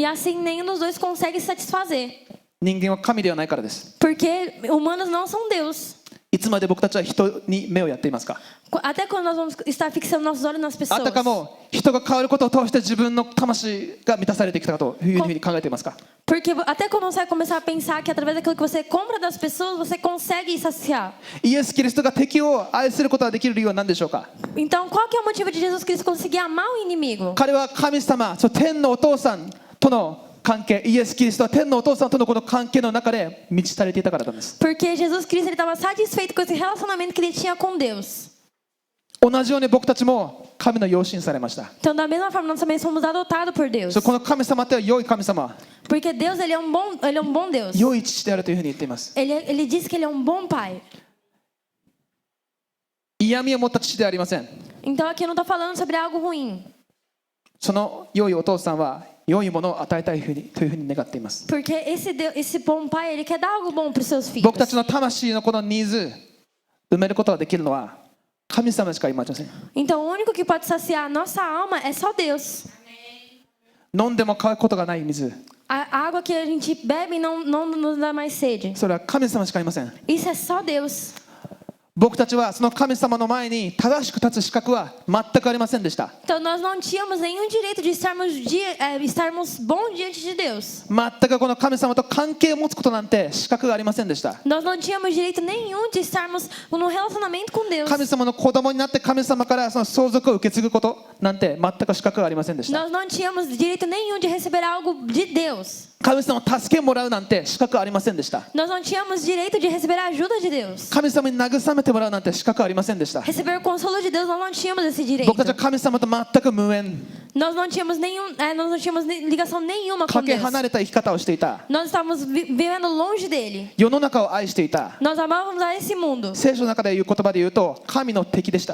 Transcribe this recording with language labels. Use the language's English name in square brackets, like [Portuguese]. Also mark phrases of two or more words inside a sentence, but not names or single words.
[Portuguese] E assim nenhum dos dois consegue se satisfazer. [Japanese] 人間は神ではないからです。 [Portuguese] Porque humanos não são Deus. [Japanese] いつまで僕たちは人に目をやっていますか。 [Portuguese] Até quando nós vamos estar fixando nossos olhos nas [Japanese] あ [Portuguese] pessoas. [Japanese] たかも人が変わることを通して自分の魂が満たされてきたというふうに考えていますか。 [Portuguese] Porque até quando você vai começar a pensar que através daquilo que você compra das pessoas, você consegue saciar. [Japanese] イエス・キリストが敵を愛することができる理由は何でしょうか。 [Portuguese] Então qual que é o motivo de Jesus Cristo conseguir amar o inimigo? [Japanese] 彼は神様、天のお父さんとの関係、イエス・キリストは天のお父さんとのこの関係の中で満ち足りていたからなんです。 [Portuguese] Porque Jesus Cristo ele estava satisfeito com esse relacionamento que ele tinha com Deus. [Japanese] 同じように僕たちも神の養子にされました。 [Portuguese] Então, da mesma forma, nós também somos adotados por Deus. [Japanese] この神様って良い神様、 [Portuguese] Porque Deus, ele é um bom Deus. [Japanese] 良い父であるというふうに言っています。 [Portuguese] Ele diz que ele é um bom pai. [Japanese] 嫌味を持った父ではありません。 [Portuguese] Então, aqui eu não estou falando sobre algo ruim. [Japanese] その良いお父さんは良いものを与えたいというふうに願っています。 [Portuguese] Porque esse bom pai, ele quer dar algo bom para os seus filhos. [Japanese] 僕たちの魂のこのニーズ埋めることができるのは神様しかいません。 [Portuguese] Então, o único que pode saciar a nossa alma é só Deus. [Japanese] 飲んでも乾くことがない水、 [Portuguese] A água que a gente bebe e não nos dá mais sede. [Japanese] それは神様しかいません。 [Portuguese] Isso é só Deus. [Japanese] 僕たちはその神様の前に正しく立つ資格は全くありませんでした。 [Portuguese] Então, nós não tínhamos nenhum direito de estarmos bons diante de Deus. [Japanese] 全くこの神様と関係を持つことなんて資格がありませんでした。 [Portuguese] Nós não tínhamos direito nenhum de estarmos num relacionamento com Deus. [Japanese] 神様の子供になって神様からその相続を受け継ぐことなんて全く資格がありませんでした。 [Portuguese] Nós não tínhamos direito nenhum de receber algo de Deus. [Japanese] 神様の助けをもらうなんて資格はありませんでした。 [Portuguese] Nós não tínhamos direito de receber a ajuda de Deus. [Japanese] 神様に慰めてもらうなんて資格はありませんでした。 [Portuguese] Receber o consolo de Deus, nós não tínhamos esse direito. [Japanese] 僕たちは神様と全く無縁、 [Portuguese] Nós não tínhamos ligação nenhuma com [Japanese] かけ [Portuguese] Deus. [Japanese] 離れた生き方をしていた。 [Portuguese] Nós estávamos vivendo longe dele. [Japanese] 世の中を愛していた。 [Portuguese] Nós amávamos a esse mundo. [Japanese] 聖書の中で言う言葉で言うと神の敵でした。